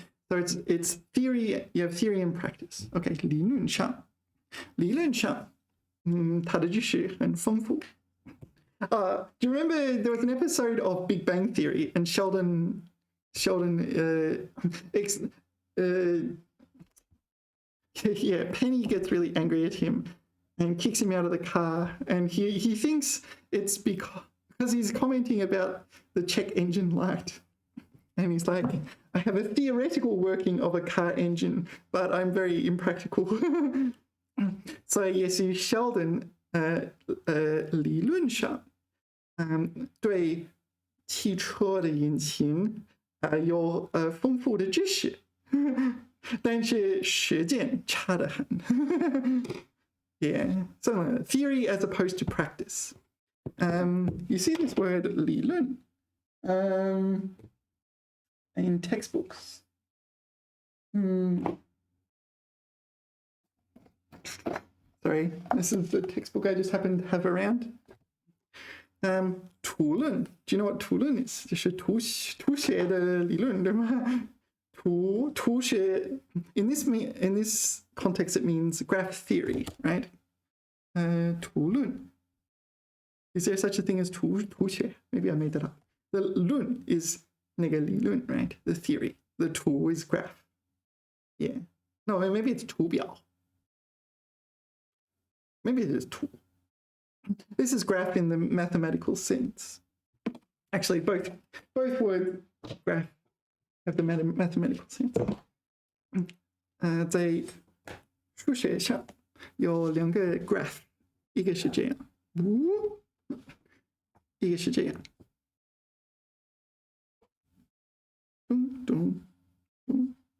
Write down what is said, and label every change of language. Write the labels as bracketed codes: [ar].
[en] So it's theory, you have theory and practice. [zh] Okay, 理論上它的知识很丰富。 [en] Do you remember there was an episode of Big Bang Theory and Sheldon yeah, Penny gets really angry at him and kicks him out of the car, and he thinks it's because he's commenting about the check engine light. And he's like, I have a theoretical working of a car engine, but I'm very impractical. [zh] So yes, Sheldon 理论上对汽车的引擎有丰富的知识。但是实践差得很。 [en] Yeah, so theory as opposed to practice. You see this word 理论 in textbooks. Sorry, this is the textbook I just happened to have around. 图论 Do you know what 图论 is? [zh] 就是图学的理论，对吗？ [en] 图学 in this context it means graph theory, right? 图论 Is there such a thing as 图学? Maybe I made that up. The 论 is 那个理论, right? The theory. The 图 is graph. Yeah. No, maybe it's 图表. Maybe it is 图.This is graph in the mathematical sense. Actually, both words graph have the mathematical sense. [zh] 在数学上有两个 graph， 一个是这样，一个是这样，咚咚咚。